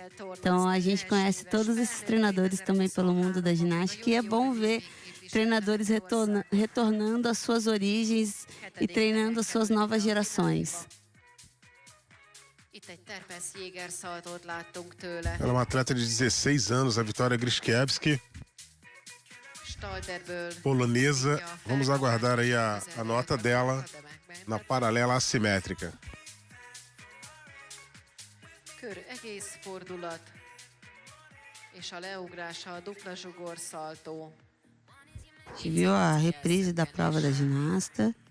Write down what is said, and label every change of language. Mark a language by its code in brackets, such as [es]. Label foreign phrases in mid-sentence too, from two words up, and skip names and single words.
[pt] Então a gente conhece todos esses treinadores também pelo mundo da ginástica e é bom ver treinadores retornando às suas origens e treinando as suas novas gerações. Ela é uma atleta de 16 anos, a Witoria Gryczkiewski, polonesa. Vamos aguardar aí a nota dela na paralela assimétrica. [hu] Kör egész fordulat, és a leugrása a dupla zsugorszaltó. [pt] A gente viu a reprise da prova da ginasta.